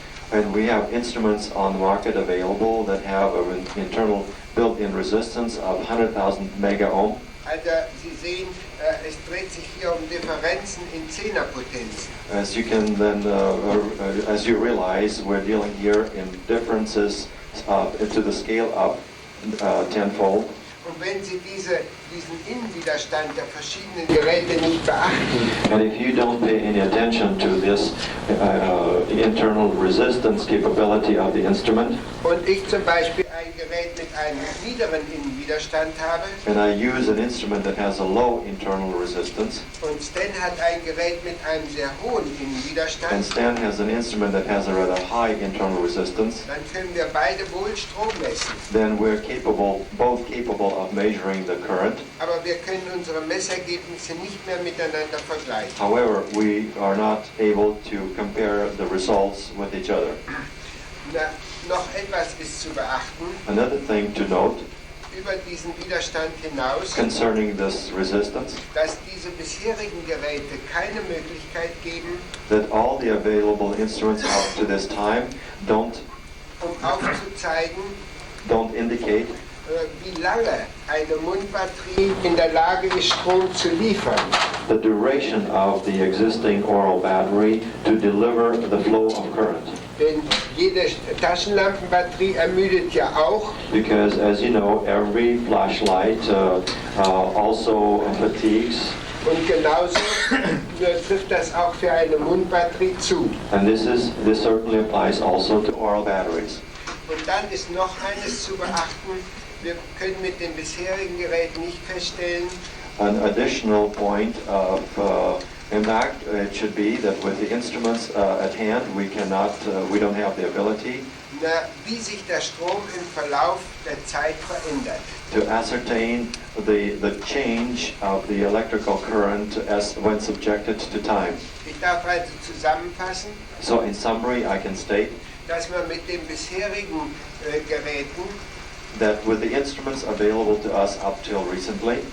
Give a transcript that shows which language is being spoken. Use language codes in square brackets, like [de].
[en] And we have instruments on the market available that have an internal built-in resistance of 100,000 mega ohm. [de] Also Sie sehen, es dreht sich hier um Differenzen in Zehnerpotenzen. [en] As you can then, as you realize, we're dealing here in differences to the scale up tenfold. [de] Und wenn Sie diesen Innenwiderstand der verschiedenen Geräte nicht beachten, [en] And if you don't pay any attention to this internal resistance capability of the instrument, [de] und ich zum Beispiel ein Gerät mit einem niederen Innenwiderstand habe, [en] and I use an instrument that has a low internal resistance, [de] und Stan hat ein Gerät mit einem sehr hohen [en] and [de] Innenwiderstand, [en] Stan has an instrument that has a rather high internal resistance, [de] dann können wir beide wohl Strom messen. [en] then we're both capable of measuring the current. [de] Aber wir können unsere Messergebnisse nicht mehr miteinander vergleichen. [en] However, we are not able to compare the results with each other. [de] Na, noch etwas ist zu beachten. [en] Another thing to note [de] Über diesen Widerstand hinaus, [en] concerning this resistance, [de] dass diese bisherigen Geräte keine Möglichkeit geben, [en] that all the available instruments up to this time don't [de] aufzuzeigen, [en] indicate [de] wie lange eine Mundbatterie in der Lage ist, Strom zu liefern. [en] the duration of the existing oral battery to deliver the flow of current. [de] Denn jede Taschenlampenbatterie ermüdet ja auch. [en] Because as you know, every flashlight also fatigues, [de] Und genauso trifft das auch für eine Mundbatterie zu. [en] and this certainly applies also to oral batteries. [de] Und dann ist noch eines zu beachten. Wir können mit den bisherigen Geräten nicht feststellen, [en] An additional point of impact it should be that with the instruments at hand, we don't have the ability [de] wie sich der Strom im Verlauf der Zeit verändert. [en] to ascertain the change of the electrical current as when subjected to time. [de] Ich darf also zusammenfassen, [en] So in summary, I can state [de] dass man mit den bisherigen Geräten, [en] that with the instruments available to us up till recently,